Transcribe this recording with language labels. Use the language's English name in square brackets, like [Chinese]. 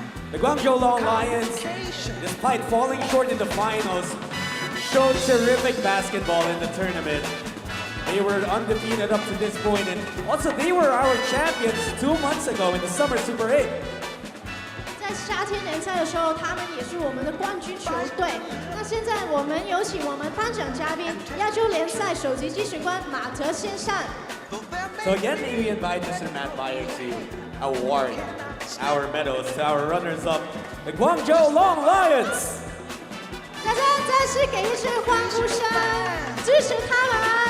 [English] The Guangzhou Long Lions, despite falling short in the finals, showed terrific basketball in the tournament. They were undefeated up to this point, and also they were our champions 2 months ago in the Summer Super 8. [Chinese] 在夏天联赛的时候，他们也是我们的冠军球队。那现在我们有请我们颁奖嘉宾，亚洲联赛首席计时官马德先生。 [English] So again, we invite Mr. Matt Byers to award our medals to our runners-up, the Guangzhou Long Lions. [Chinese] 大家再次给一声欢呼声，支持他们。